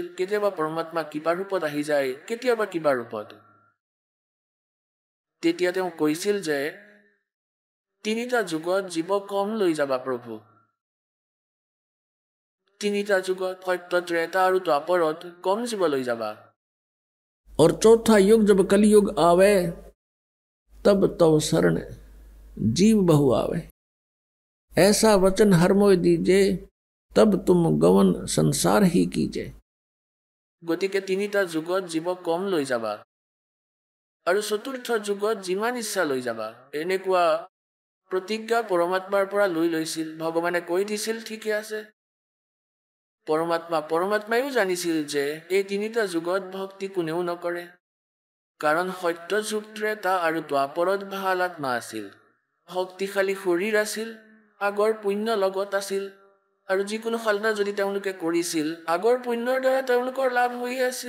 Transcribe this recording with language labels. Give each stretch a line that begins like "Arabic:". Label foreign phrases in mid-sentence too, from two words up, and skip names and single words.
Assamese: কেতিয়াবা পৰমাত্মা কিবা ৰূপত আহি যায়, কেতিয়াবা কিবা ৰূপত। তেতিয়া তেওঁ কৈছিল যে 3টা যুগত জীৱ কম লৈ যাবা প্ৰভু। 3টা যুগত সত্য, ত্ৰেতা আৰু দ্বাপৰত কম জীৱ লৈ যাবা।
Hindi: और चौथा युग जब कलयुग आवे तब तव शरण जीव बहु आवे, ऐसा वचन हर मोय दीजे तब तुम गवन संसार ही कीजे।
Assamese: গতিকে 3টা যুগত জীৱ কম লৈ যাবা আৰু 4ৰ্থ যুগত যিমান ইচ্ছা লৈ যাবা। এনেকুৱা প্ৰতিজ্ঞা পৰমাত্মাৰ পৰা লৈছিল। ভগৱানে কৈ দিছিল, ঠিকে আছে। পৰমাত্মায়ো জানিছিল যে এই 3টা যুগত ভক্তি কোনেও নকৰে, কাৰণ সত্য যুগ, ত্ৰেতা আৰু দ্বাপৰত ভাল আত্মা আছিল, শক্তিশালী শৰীৰ আছিল, আগৰ পুণ্য লগত আছিল, আৰু যিকোনো সাধনা যদি তেওঁলোকে কৰিছিল আগৰ পুণ্যৰ দ্বাৰা তেওঁলোকৰ লাভ হৈ আছিল।